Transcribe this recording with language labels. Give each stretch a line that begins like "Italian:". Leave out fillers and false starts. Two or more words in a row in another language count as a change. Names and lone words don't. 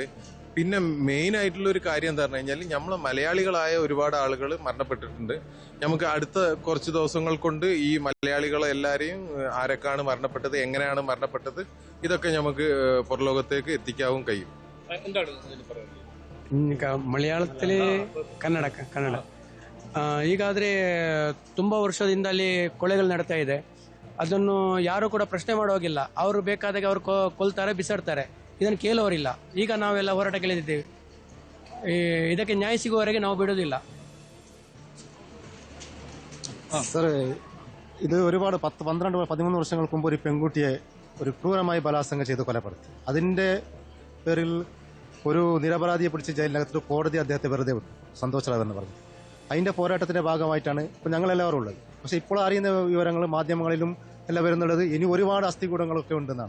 Malayalam: പിന്നെ മെയിൻ ആയിട്ടുള്ള ഒരു കാര്യം എന്താ പറഞ്ഞു കഴിഞ്ഞാൽ നമ്മളെ മലയാളികളായ ഒരുപാട് ആളുകൾ മരണപ്പെട്ടിട്ടുണ്ട്. നമുക്ക് അടുത്ത കുറച്ച് ദിവസങ്ങൾ കൊണ്ട് ഈ മലയാളികളെ എല്ലാവരെയും ആരൊക്കെയാണ് മരണപ്പെട്ടത്, എങ്ങനെയാണ് മരണപ്പെട്ടത്, ഇതൊക്കെ നമുക്ക് പുറലോകത്തേക്ക് എത്തിക്കാവും കഴിയും. എന്താണ് മലയാളത്തില് കന്നഡ
Kannada: ಈಗಾದರೆ ತುಂಬ ವರ್ಷದಿಂದ ಅಲ್ಲಿ ಕೊಲೆಗಳು ನಡೀತಾ ಇದೆ. ಅದನ್ನು ಯಾರು ಕೂಡ ಪ್ರಶ್ನೆ ಮಾಡೋಗಿಲ್ಲ. ಅವರು ಬೇಕಾದಾಗ ಅವರು ಕೊಲ್ತಾರೆ, ಬಿಸಾಡ್ತಾರೆ. ಇದನ್ನು ಕೇಳೋರಿಲ್ಲ. ಈಗ ನಾವೆಲ್ಲ ಹೋರಾಟಕ್ಕಿಳಿದಿದ್ದೇವೆ. ಇದಕ್ಕೆ ನ್ಯಾಯ ಸಿಗುವವರೆಗೆ ನಾವು ಬಿಡೋದಿಲ್ಲ.
Malayalam: സർ, ഇത് ഒരുപാട് 10, 12, 13 വർഷങ്ങൾക്ക് മുമ്പ് ഒരു പെൺകുട്ടിയെ ഒരു ക്രൂരമായി ബലാത്സംഗം ചെയ്ത് കൊലപ്പെടുത്തി. അതിന്റെ പേരിൽ ഒരു നിരപരാധിയെ പിടിച്ച് ജയിലിനകത്ത് കോടതി അദ്ദേഹത്തെ വെറുതെ വിട്ടു, സന്തോഷ് റാവു എന്ന് പറഞ്ഞു. അതിന്റെ പോരാട്ടത്തിന്റെ ഭാഗമായിട്ടാണ് ഇപ്പോൾ ഞങ്ങളെല്ലാവരും ഉള്ളത്. പക്ഷെ ഇപ്പോൾ അറിയുന്ന വിവരങ്ങൾ മാധ്യമങ്ങളിലും എല്ലാം വരുന്നുള്ളത് ഇനി ഒരുപാട് അസ്ഥികൂടങ്ങളൊക്കെ ഉണ്ടെന്നാണ്.